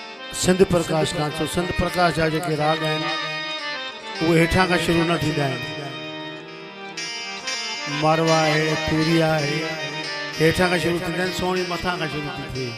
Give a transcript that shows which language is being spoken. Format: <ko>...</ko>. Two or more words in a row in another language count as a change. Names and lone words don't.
<sd>सिंध प्रकाश कांचो सिंध प्रकाश जा जेके राग आहिनि वो हेठां खां शुरू न थींदा आहिनि। मारवा है, पूरिया है, हेठां खां शुरू थींदा आहिनि, सोणी मथां खां शुरू थी थिए।</sd>